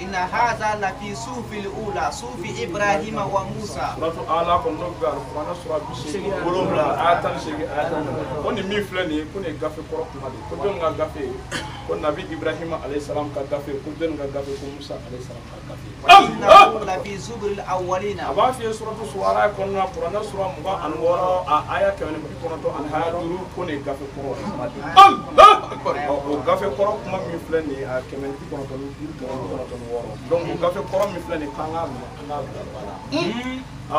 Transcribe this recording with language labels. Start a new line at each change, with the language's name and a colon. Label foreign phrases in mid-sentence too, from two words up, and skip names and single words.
Arabic: إن هذا لفي الصحف الأولى صحف إبراهيم وموسى.
Bambara: Suratu Ala kɔnɔ n'o bɛ Alikuranɛ sura 87 aya 18 aya 19. Ko nin min filɛ nin ye ko nin ye gafe kɔrɔ kuma de ye. Ko jɔnni ka gafe ye ko Nabi Ibrahima
Arabic: عليه السلام
Bambara: ka gafe ko jɔnni ka gafe ko Musa
Arabic: عليه السلام
Bambara: ka gafe.
Arabic: إنه لفي زبر الأولين.
Bambara: A b'a f'i ye suratu Suara kɔnɔna Kuranɛ sura 26 a aya 190 ani aya 5 ko nin ye gafe kɔrɔ kuma de ye. O gafe kɔrɔ kuma min filɛ nin ye a 190 donc o gafe kɔrɔ min filɛ nin ye k'an k'a minɛ an k'a bila ba la.